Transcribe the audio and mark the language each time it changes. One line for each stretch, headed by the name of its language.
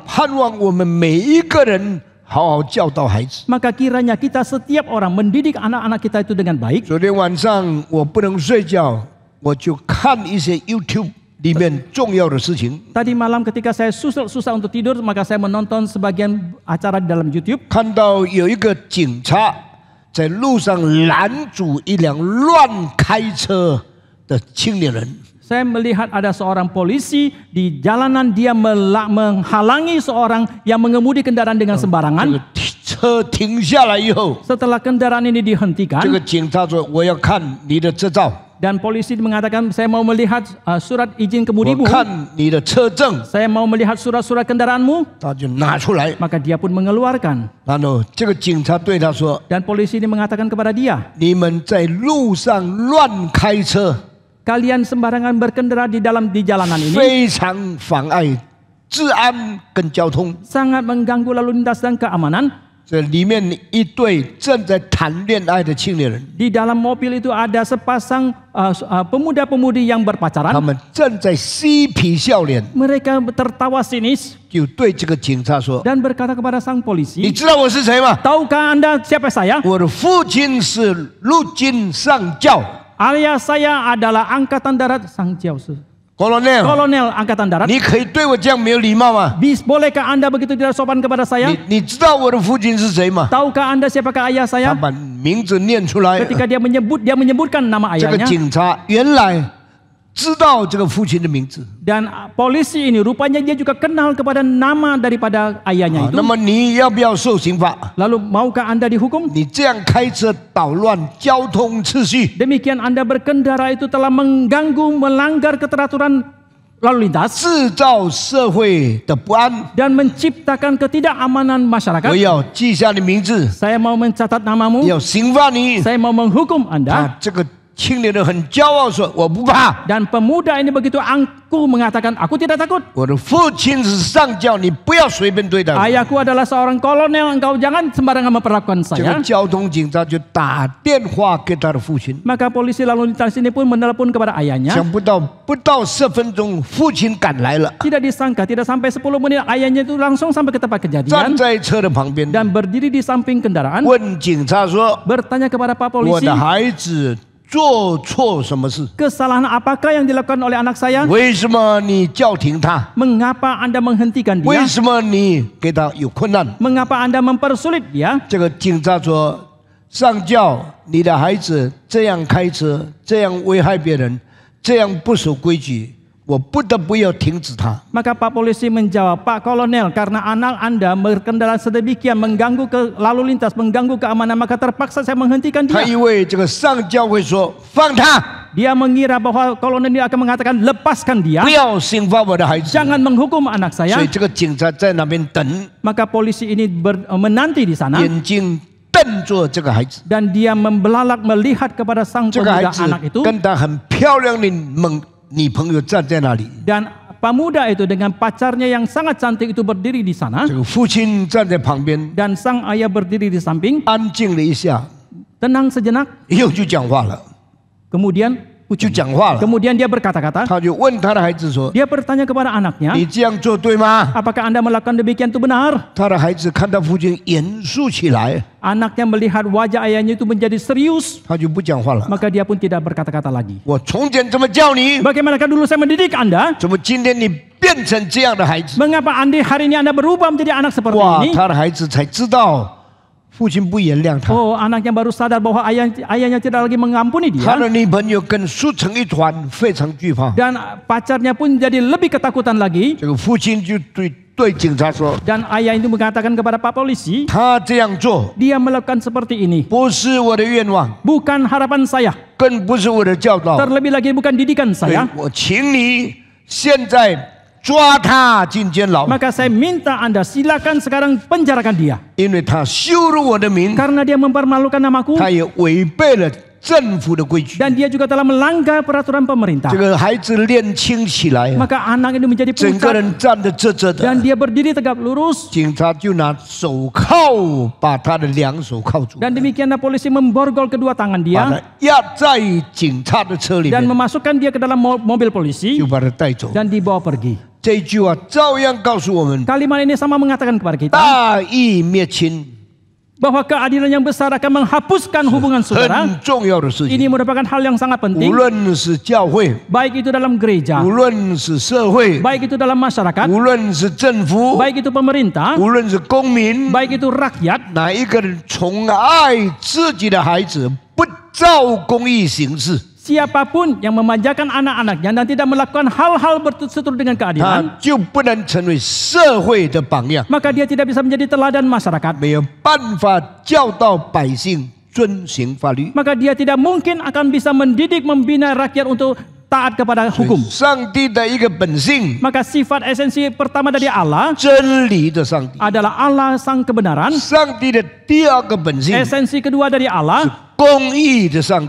Chinese: 盼望我们每一个人好好教导孩子。
Indonesian: Maka kiranya kita setiap orang mendidik anak-anak kita itu dengan baik.
Chinese: 昨天晚上我不能睡觉，我就看一些 YouTube 里面重要的事情。
Indonesian: Tadi malam ketika saya susah untuk tidur, maka saya menonton sebagian acara di dalam YouTube.
Chinese: 看到有一个警察在路上拦阻一辆乱开车的青年人。
Indonesian: Saya melihat ada seorang polisi di jalanan, dia menghalangi seorang yang mengemudi kendaraan dengan
Chinese: 这
Indonesian: sembarangan.
Chinese: 个车停下来以后，
Indonesian: Setelah kendaraan ini
Chinese: 这
Indonesian: dihentikan
Chinese: 个警察说：“我要看你的执照，
Indonesian: dan polisi mengatakan saya mau melihat surat izin
Chinese: 我
Indonesian: kemudimu,
Chinese: 看你的车证。
Indonesian: saya mau melihat surat-surat kendaraanmu. ”
Chinese: 他就拿出来，
Indonesian: Maka dia pun mengeluarkan
Chinese: 然后这个警察对他说
Indonesian: dan polisi ini mengatakan kepada dia,
Chinese: 你们在路上乱开车，
Indonesian: kalian sembarangan berkendara di jalanan ini
Chinese: 非常妨碍治安跟交通。
Indonesian: sangat mengganggu lalu lintas dan keamanan.
Chinese: 这里面一对正在谈恋爱的青年人，
Indonesian: Di dalam mobil itu ada sepasang pemuda-pemudi yang
Chinese: 他
Indonesian: berpacaran.
Chinese: 们正在嬉皮笑脸，
Indonesian: Mereka tertawa sinis
Chinese: 就对这个警察说
Indonesian: dan berkata kepada sang：“
Chinese: 你
Indonesian: polisi,
Chinese: 知道我是谁吗？
Indonesian: tahukah Anda siapa saya?
Chinese: 我的父亲是陆军上校
Indonesian: Ayah saya adalah angkatan darat sang jauh
English: ，Colonel。
Indonesian: kolonel angkatan darat.
Chinese: 你可以对我这样没有礼貌吗？
Indonesian: Bolehkah Anda begitu tidak sopan kepada saya?
Chinese: 你知道我的父亲是谁吗？
Indonesian: Tahukah Anda siapakah ayah
Chinese: 他
Indonesian: saya?
Chinese: 把名字念出来。
Indonesian: Ketika dia menyebutkan nama
Chinese: 这个
Indonesian: ayahnya.
Chinese: 警察原来知道这个父亲的名字。
Indonesian: Dan polisi ini rupanya dia juga kenal kepada nama daripada ayahnya
Chinese: 那么你要不要受刑罚？
Indonesian: Lalu maukah Anda dihukum?
Chinese: 你这样开车捣乱交通秩序，
Indonesian: Demikian Anda berkendara itu telah mengganggu, melanggar keteraturan lalu lintas
Chinese: 制造社会的不安。
Indonesian: dan menciptakan ketidakamanan
Chinese: 我
Indonesian: masyarakat.
Chinese: 要记下你名字，
Indonesian: Saya mau mencatat namamu.
Chinese: 要刑罚你。
Indonesian: Saya mau menghukum Anda.
Chinese: 啊，这个青年人很骄傲说：“我不怕，
Indonesian: Dan pemuda ini begitu angkuh mengatakan, aku tidak takut.
Chinese: 我的父亲是上校，你不要随便对待我。”
Indonesian: Ayahku adalah seorang kolonel, engkau jangan sembarangan memperlakukan
Chinese: 这个交通警察就打电话给他的父亲，
Indonesian: Maka polisi lalu lintas ini pun menelepon kepada ayahnya.
Chinese: 想不到不到10分钟，父亲赶来了，
Indonesian: Tidak disangka, tidak sampai 10 menit ayahnya itu langsung sampai ke tempat
Chinese: 站
Indonesian: kejadian
Chinese: 在车的旁边，
Indonesian: dan berdiri di samping kendaraan,
Chinese: 问警察说
Indonesian: bertanya kepada Pak：“
Chinese: 我
Indonesian: polisi,
Chinese: 的孩子做错什么事？
Indonesian: kesalahan apakah yang dilakukan oleh anak saya?
Chinese: 为什么你叫停他？
Indonesian: Mengapa Anda menghentikan
Chinese: 为
Indonesian: dia?
Chinese: 什么你给他有困难？”
Indonesian: Mengapa Anda mempersulit dia?
Chinese: 这个警察说：“上校，你的孩子这样开车，这样危害别人，这样不守规矩，我不得不要停止他。
Indonesian: Maka Pak polisi menjawab, Pak kolonel, karena anak Anda berkendara sedemikian mengganggu ke lalu lintas, mengganggu keamanan, maka terpaksa saya menghentikan ”
Chinese: 他
Indonesian: dia.
Chinese: 以为这个上校会说：“放他，
Indonesian: Dia mengira bahwa kolonel ini akan mengatakan, lepaskan dia,
Chinese: 不要刑罚我的孩子。”
Indonesian: jangan menghukum anak
Chinese: 所
Indonesian: saya.
Chinese: 以这个警察在那边等，
Indonesian: Maka polisi ini menanti di sana
Chinese: 眼睛瞪着这个孩子。
Indonesian: dan dia membelalak melihat kepada sang
Chinese: 这个孩
Indonesian: pemuda
Chinese: 子
Indonesian: anak itu
Chinese: 跟他很漂亮的女朋友站在那里，
Indonesian: dan pemuda itu dengan pacarnya yang sangat cantik itu berdiri di sana
Chinese: 这个父亲站在旁边，
Indonesian: dan sang ayah berdiri di samping
Chinese: 安静了一下，
Indonesian: tenang sejenak
Chinese: 又就讲话了，
Indonesian: kemudian
Chinese: 就讲话了。
Indonesian: kemudian dia berkata-kata
Chinese: 他就问他的孩子说
Indonesian: dia bertanya kepada：“ anaknya,
Chinese: 你这样做对吗？”
Indonesian: apakah Anda melakukan demikian itu benar?
Chinese: 他的孩子看到父亲严肃起来，
Indonesian: Anaknya melihat wajah ayahnya itu menjadi serius
Chinese: 他就不讲话了。
Indonesian: maka dia pun tidak berkata-kata lagi.
Chinese: 我从前怎么教你，
Indonesian: Bagaimanakah dulu saya mendidik Anda?
Chinese: 怎么今天你变成这样的孩子？
Indonesian: Mengapa hari ini Anda berubah menjadi anak seperti 哇， ini?
Chinese: 他的孩子才知道父亲不原谅他，
Indonesian: Oh, anaknya baru sadar bahwa ayahnya tidak lagi mengampuni
Chinese: 他
Indonesian: dia
Chinese: 的女朋友跟输成一团，非常惧怕。
Indonesian: dan pacarnya pun jadi lebih ketakutan lagi
Chinese: 这个父亲就对警察说，
Indonesian: dan ayah itu mengatakan kepada Pak polisi,
Chinese: 他这样做
Indonesian: dia melakukan seperti ini
Chinese: 不是我的愿望，
Indonesian: bukan harapan saya,
Chinese: 更不是我的教导。
Indonesian: terlebih lagi bukan didikan
Chinese: 所以
Indonesian: saya.
Chinese: 我请你现在抓他进监牢，
Indonesian: Maka saya minta Anda silakan sekarang penjarakan dia
Chinese: 因为他羞辱我的名，
Indonesian: karena dia mempermalukan namaku
Chinese: 他也违背了政府的规矩。
Indonesian: dan dia juga telah melanggar peraturan pemerintah.
Chinese: 这个孩子练轻起来，
Indonesian: Maka anak ini menjadi
Chinese: 整个
Indonesian: pucat
Chinese: 人站得直直的
Indonesian: dan。 dia berdiri tegap lurus
Chinese: 警察就拿手铐把他的两手铐住，
Indonesian: dan demikianlah polisi memborgol kedua tangan dia
Chinese: 他压在警察的车里
Indonesian: dan
Chinese: 面，
Indonesian: memasukkan dia ke dalam mobil polisi
Chinese: 就把他带走。
Indonesian: dan dibawa pergi.
Chinese: 这句话照样告诉我们：
Indonesian: Kalimat ini sama mengatakan kepada kita
Chinese: 大义灭亲，
Indonesian: bahwa keadilan yang besar akan menghapuskan hubungan saudara.
Chinese: 很重要的事
Indonesian: Ini merupakan hal yang sangat
Chinese: 无
Indonesian: penting,
Chinese: 论是教会，
Indonesian: baik itu dalam gereja,
Chinese: 无论是社会，
Indonesian: baik itu dalam masyarakat,
Chinese: 无论是政府，
Indonesian: baik itu pemerintah,
Chinese: 无论是公民，
Indonesian: baik itu rakyat,
Chinese: 哪一个人宠爱自己的孩子，不照公义行事，
Indonesian: siapapun yang memanjakan anak-anaknya dan tidak melakukan hal-hal berseturut dengan
Chinese: 他
Indonesian: keadilan,
Chinese: 就不能成为社会的榜样，
Indonesian: maka dia tidak bisa menjadi teladan masyarakat.
Chinese: 没有办法教导百姓遵行法律。
Indonesian: Maka dia tidak mungkin akan bisa mendidik, membina rakyat untuk taat kepada
Chinese: 所以
Indonesian: hukum.
Chinese: 上帝的一个本性，
Indonesian: Maka sifat esensi pertama dari Allah
Chinese: 真理的上帝；
Indonesian: adalah Allah sang kebenaran.
Chinese: 上帝的第二个本性，
Indonesian: Esensi kedua dari Allah
Chinese: 公义的上帝；